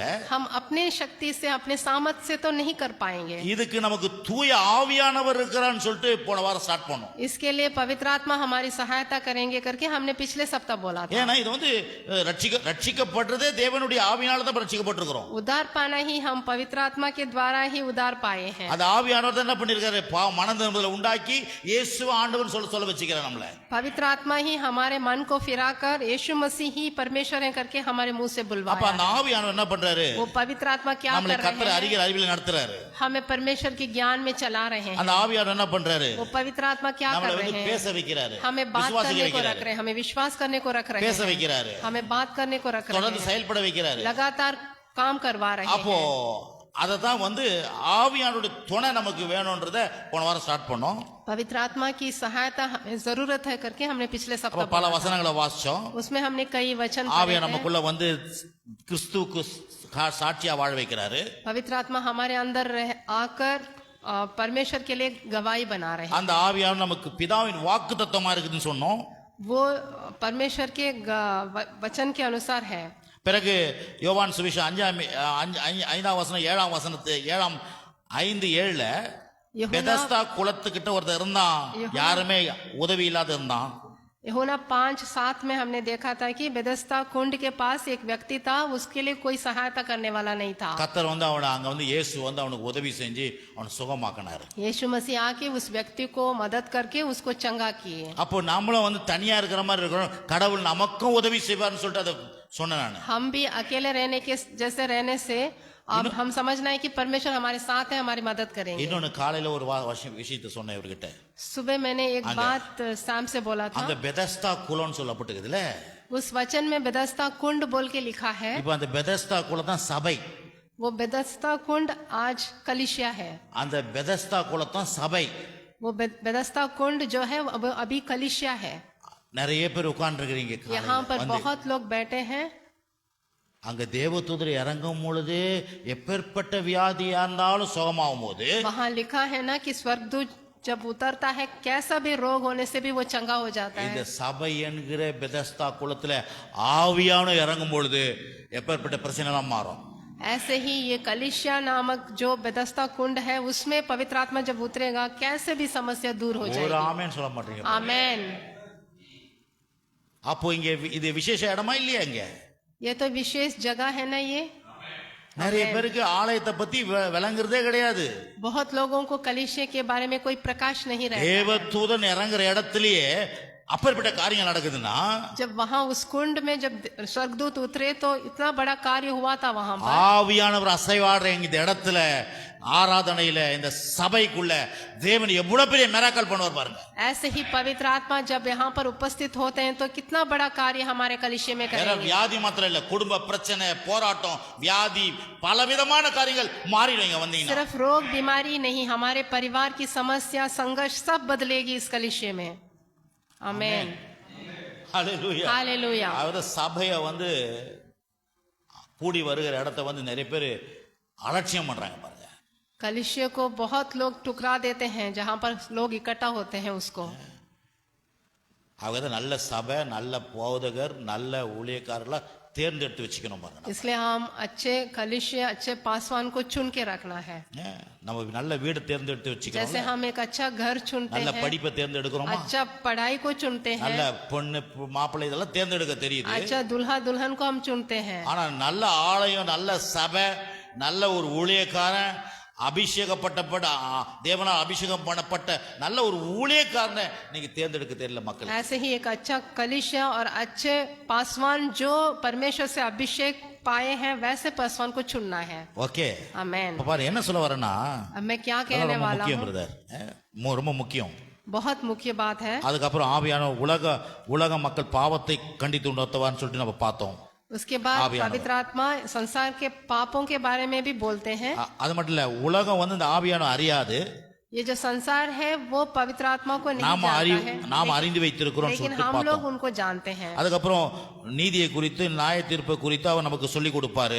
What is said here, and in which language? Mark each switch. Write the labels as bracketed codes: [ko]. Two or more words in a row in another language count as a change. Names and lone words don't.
[hi] हम अपने शक्ति से अपने सामर्थ से तो नहीं कर पाएंगे। [ta] இதுக்கு நமக்கு தூய ஆவியானவர் இருக்கிறான்னு சொல்லிட்டு போன வாரம் ஸ்டார்ட் பண்ணோம். [hi] इसके लिए पवित्र आत्मा हमारी सहायता करेंगे करके हमने पिछले सप्ताह बोला था। [ta] ஏன்னா இது வந்து ரட்சிக்கப்படுறதே தேவனுடைய ஆவியால தான் ரட்சிக்கப்பட்டிருக்கிறோம். [hi] उद्धार पाना ही हम पवित्र आत्मा के द्वारा ही उद्धार पाए हैं। [ta] அந்த ஆவியானவர் தான் என்ன பண்ணிருக்காரு, மனதில் உண்டாக்கி இயேசு ஆண்டவர்னு சொல்ல வச்சுக்கிறார் நம்மள। [hi] पवित्र आत्मा ही हमारे मन को फिराकर यीशु मसीह ही परमेश्वर है करके हमारे मुंह से बुलवाया। [ta] அப்ப அந்த ஆவியானவர் என்ன பண்றாரு, [hi] वो पवित्र आत्मा क्या कर रहे रहे हैं, [ta] அறிவில நடத்துறாரு, [hi] हमें परमेश्वर के ज्ञान में चला रहे हैं। [ta] அந்த ஆவியானவர் என்ன பண்றாரு, [hi] वो पवित्र आत्मा क्या कर रहे हैं, [ta] பேச வைக்கிறாரு, [hi] हमें बात करने को रख रहे हैं, हमें विश्वास करने को रख रहे हैं, [ta] பேச வைக்கிறாரு, [hi] हमें बात करने को रख रहे [ta] தொடர்ந்து [hi] हैं, [ta] செயல்பட வைக்கிறாரு, [hi] लगातार काम करवा रहे हैं। [ta] அப்போ அததான் வந்து ஆவியானவருடைய துணை நமக்கு வேணும்ன்றத போன வாரம் ஸ்டார்ட் பண்ணோம்। [hi] पवित्र आत्मा की सहायता हमें जरूरत है करके हमने पिछले सप्ताह [ta] பல வசனங்களை வாசிச்சோம்। [hi] उसमें हमने कई वचन [ta] ஆவியா நமக்குள்ள வந்து கிறிஸ்துவுக்கு சாட்சியா வாழ வைக்கிறாரு। [hi] पवित्र आत्मा हमारे अंदर आकर परमेश्वर के लिए गवाही बना रहे हैं। [ta] அந்த ஆவியானவர் நமக்கு பிதாவின் வாக்குத்தத்தமா இருக்குதுன்னு சொன்னோம்। [hi] वो परमेश्वर के वचन के अनुसार है। [ta] பிறகு யோவான் சுவிசேஷம் 5ஆம் வசனம் 7ஆம் வசனத்து 5:7ல பெதஸ்தா குளத்துக்கிட்ட ஒருத்தர் இருந்தான், யாருமே உதவி இல்லாத இருந்தான்। [hi] यूहन्ना 5:7 में हमने देखा था कि बेदस्ता कुंड के पास एक व्यक्ति था, उसके लिए कोई सहायता करने वाला नहीं था। [ta] கர்த்தர் வந்து அங்க வந்து இயேசு வந்து அவனுக்கு உதவி செஞ்சு அவனை சுகமாக்கினாரு। [hi] यीशु मसीह आके उस व्यक्ति को मदद करके उसको चंगा किए। [ta] அப்போ நாமளும் வந்து தனியா இருக்கிற மாதிரி இருக்கிறோம், கடவுள் நமக்கும் உதவி செய்வார்னு சொல்லிட்டு அதை சொன்னேன் நான்। [hi] हम भी अकेले रहने के जैसे रहने से अब हम समझना है कि परमेश्वर हमारे साथ है, हमारी मदद करेंगे। [ta] இன்னொன்னு காலையில ஒரு விஷயத்தை சொன்னேன் இவர்கிட்ட। [hi] सुबह मैंने एक बात शाम से बोला था। [ta] அந்த பெதஸ்தா குளம்னு சொல்லப்பட்டிருக்குதுல, [hi] उस वचन में बेदस्ता कुंड बोल के लिखा है। [ta] இப்போ அந்த பெதஸ்தா குளம் தான் சபை। [hi] वो बेदस्ता कुंड आज कलीसिया है। [ta] அந்த பெதஸ்தா குளம் தான் சபை। [hi] वो बेदस्ता कुंड जो है वो अभी कलीसिया है। [ta] நிறைய பேர் உட்கார்ந்துருக்கிறீங்க, [hi] यहाँ पर बहुत लोग बैठे हैं। [ta] அங்க தேவதூதர் இறங்கும் பொழுது எப்பேற்பட்ட வியாதியா இருந்தாலும் சுகமாகும் போது [hi] वहाँ लिखा है ना कि स्वर्गदूत जब उतरता है कैसा भी रोग होने से भी वो चंगा हो जाता [ta] இந்த [hi] है। [ta] சபை என்கிற பெதஸ்தா குளத்துல ஆவியான இறங்கும் பொழுது எப்பேற்பட்ட பிரச்சனை எல்லாம் மாறும்। [hi] ऐसे ही ये कलिशिया नामक जो बेदस्ता कुंड है उसमें पवित्र आत्मा जब उतरेगा कैसे भी समस्या दूर हो [ta] ஒரு [hi] जाएगी। [ta] ஆமென் சொல்ல மாட்டீங்க। [hi] आमेन। [ta] அப்போ இங்க இது விசேஷ இடமா இல்லையா? இங்க [hi] ये तो विशेष जगह है ना। ये [ta] நிறைய பேருக்கு ஆலயத்தை பத்தி விளங்குறதே கிடையாது। [hi] बहुत लोगों को कलीसिया के बारे में कोई प्रकाश नहीं रहता। [ta] தேவதூதன் இறங்குற இடத்துலயே அப்பேற்பட்ட காரியங்கள் நடக்குதுன்னா, [hi] जब वहाँ उस कुंड में जब स्वर्गदूत उतरे तो इतना बड़ा कार्य हुआ था वहाँ पर। [ta] ஆவியானவர் அசைவாடுற இந்த இடத்துல ஆராதனையில இந்த சபைக்குள்ள தேவன் எவ்வளவு பெரிய மிராக்கல் பண்ணுவார் பாருங்க। [hi] ऐसे ही पवित्र आत्मा जब यहाँ पर उपस्थित होते हैं तो कितना बड़ा कार्य हमारे कलीसिया में करेंगे। [ta] வியாதி மாத்திரம் இல்ல, குடும்ப பிரச்சனை, போராட்டம், வியாதி, பலவிதமான காரியங்கள் மாறிடுங்க வந்தீங்கன்னா। [hi] सिर्फ रोग बीमारी नहीं, हमारे परिवार की समस्या संघर्ष सब बदलेगी इस कलीसिया में। आमेन। [ta] ஹல்லேலூயா। [hi] हालेलुया। [ta] அதாவது சபையை வந்து கூடி வருகிற இடத்தை வந்து நிறைய பேர் அலட்சியம் பண்றாங்க பாருங்க। [hi] कलीसिया को बहुत लोग टुकरा देते हैं, जहाँ पर लोग इकट्ठा होते हैं उसको। [ta] அவங்க நல்ல சபை, நல்ல போதகர், நல்ல ஊழியக்காரர்களை தேர்ந்தெடுத்து வச்சுக்கணும் பாருங்க। [hi] इसलिए हम अच्छे कलीसिया अच्छे पासवान को चुन के रखना है। [ta] நம்ம நல்ல வீடு தேர்ந்தெடுத்து [hi] जैसे [ta] வச்சுக்கணும், [hi] हम एक अच्छा घर चुनते [ta] நல்ல [hi] हैं, [ta] படிப்பை தேர்ந்தெடுக்கிறோமா, [hi] अच्छा पढ़ाई को चुनते [ta] நல்ல [hi] हैं, [ta] பொண்ணு மாப்பிள்ளை இதெல்லாம் தேர்ந்தெடுக்க தெரியுது। [hi] अच्छा दूल्हा दुल्हन को हम चुनते हैं। [ta] ஆனா நல்ல ஆலயம், நல்ல சபை, நல்ல ஒரு ஊழியக்காரன், அபிஷேகப்பட்ட தேவனால் அபிஷேகம் பண்ணப்பட்ட நல்ல ஒரு ஊழியக்காரனை நீங்க தேர்ந்தெடுக்க தெரியல மக்கள்। [hi] ऐसे ही एक अच्छा कलीसिया और अच्छे पासवान जो परमेश्वर से अभिषेक पाए हैं वैसे पासवान को चुनना है। [ta] ஓகே, [hi] आमेन। [ta] பாரு என்ன சொல்ல வரேன்னா, [hi] अब मैं क्या कहने [ta] ரொம்ப [hi] वाला [ta] முக்கியம் [hi] हूँ, [ta] பிரதர், ரொம்ப முக்கியம்। [hi] बहुत मुख्य बात है। [ta] அதுக்கப்புறம் ஆவியான உலக மக்கள் பாவத்தை கண்டித்து உணர்த்தவான்னு சொல்லிட்டு நம்ம பார்த்தோம்। [hi] उसके बाद पवित्र आत्मा संसार के पापों के बारे में भी बोलते हैं। [ta] அது மட்டும் இல்ல, உலகம் வந்து இந்த ஆவியான அறியாது, [hi] ये जो संसार है वो पवित्र आत्मा को नहीं जानता है, [ta] நாம் அறிந்து வைத்திருக்கிறோம் [hi] लेकिन [ta] சொல்லிட்டு [hi] हम लोग [ta] பார்த்தோம்। [hi] उनको जानते हैं। [ta] அதுக்கப்புறம் நீதியை குறித்து, நியாய தீர்ப்பை குறித்து அவர் நமக்கு சொல்லி கொடுப்பாரு।